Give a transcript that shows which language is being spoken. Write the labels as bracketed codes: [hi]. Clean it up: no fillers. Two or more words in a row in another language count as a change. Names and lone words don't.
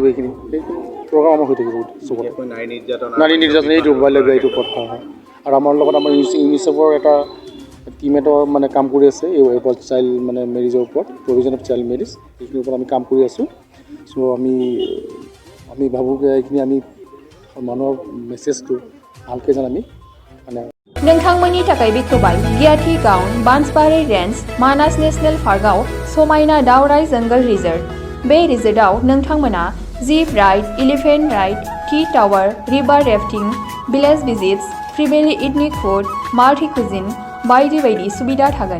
[as] এইখিনি প্ৰগ্ৰাম আমাৰ হৈ থাকিব চবতে। নাৰী নিৰ্যাতন এইটো এইটো কথা হয়। আৰু আমাৰ লগত আমাৰ ইউনিচেফৰ এটা টিম এটা কাম কৰি আছে এই ওপৰত [en] child marriage [as] ওপৰত, [en] prevention of child marriage [as] এইখিনিৰ ওপৰত আমি কাম কৰি আছোঁ। চ' আমি ভাবোঁ যে এইখিনি আমি মানুহৰ মেছেজটো ভালকৈ যেন আমি [brx] नोंथांमोननि थाखाय बेखेवबाय गियाथि गाउन बान्सबारि रेन्ज मानास नेशनेल पार्कआव समायना दावराय जंगल रिजर्ट। बे रिजर्टआव नोंथांमोना [en] jeep ride, elephant ride, tea tower, river rafting, village visits, freebelly ethnic food, multi cuisine [brx] बायदि बायदि सुबिदा थागोन।